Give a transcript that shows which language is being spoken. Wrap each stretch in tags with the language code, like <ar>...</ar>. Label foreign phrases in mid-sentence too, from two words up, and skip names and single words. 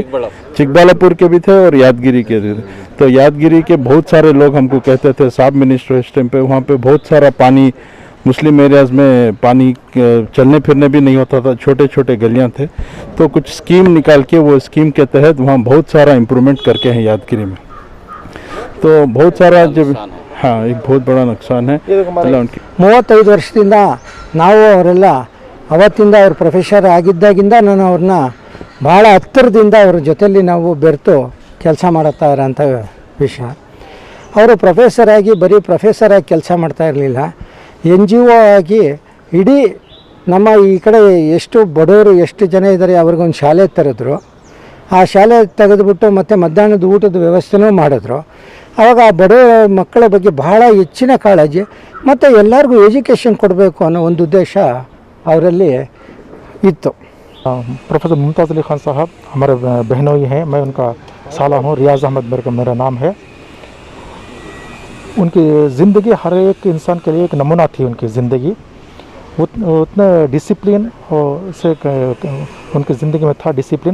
<hi>चिकबालापुर के भी थे और यादगिरी के थे। तो यादगिरी के बहुत सारे लोग हमको कहते थे, साहब मिनिस्टर इस टाइम पे वहाँ पे बहुत सारा पानी,</hi> <en>Muslim areas</en> <hi>में पानी चलने फिरने भी नहीं होता था, छोटे छोटे गलियाँ थे। तो कुछ स्कीम निकाल के, वो स्कीम के तहत वहाँ बहुत सारा इम्प्रूवमेंट करके हैं यादगिरी में। तो बहुत सारा जब, हाँ, एक बहुत बड़ा नुकसान है उनकी।</hi> <kn>35 ವರ್ಷದಿಂದ ನಾವು ಅವರೆಲ್ಲ ಅವತ್ತಿಂದ ಅವ್ರ ಪ್ರೊಫೆಸರ್ ಆಗಿದ್ದಾಗಿಂದ ನಾನು ಅವ್ರನ್ನ ಭಾಳ ಹತ್ತಿರದಿಂದ ಅವ್ರ ಜೊತೆಯಲ್ಲಿ ನಾವು ಬೆರೆತು ಕೆಲಸ ಮಾಡುತ್ತಾ ಇರೋಂಥ ವಿಷಯ. ಅವರು ಪ್ರೊಫೆಸರ್ ಆಗಿ ಬರೀ ಪ್ರೊಫೆಸರ್ ಆಗಿ ಕೆಲಸ ಮಾಡ್ತಾ ಇರಲಿಲ್ಲ, NGO ಆಗಿ ಇಡೀ ನಮ್ಮ ಈ ಕಡೆ ಎಷ್ಟು ಬಡವರು ಎಷ್ಟು ಜನ ಇದ್ದಾರೆ ಅವ್ರಿಗೊಂದು ಶಾಲೆ ತೆರೆದ್ರು. ಆ ಶಾಲೆ ತೆಗೆದುಬಿಟ್ಟು ಮತ್ತು ಮಧ್ಯಾಹ್ನದ ಊಟದ ವ್ಯವಸ್ಥೆನೂ ಮಾಡಿದ್ರು. ಆವಾಗ ಆ ಬಡ ಮಕ್ಕಳ ಬಗ್ಗೆ ಬಹಳ ಹೆಚ್ಚಿನ ಕಾಳಜಿ ಮತ್ತು ಎಲ್ಲರಿಗೂ ಎಜುಕೇಷನ್ ಕೊಡಬೇಕು ಅನ್ನೋ ಒಂದು ಉದ್ದೇಶ ಅವರಲ್ಲಿ ಇತ್ತು.</kn> <hi>प्रोफेसर मुमताज़ अली खान साहब हमारे बहनोई हैं, मैं उनका साला हूँ। रियाज़ अहमद मेरा नाम है। उनकी ज़िंदगी हर एक इंसान के लिए एक नमूना थी। उनकी ज़िंदगी उतना डिसिप्लिन से उनकी ज़िंदगी में था डिसिप्लिन।</hi>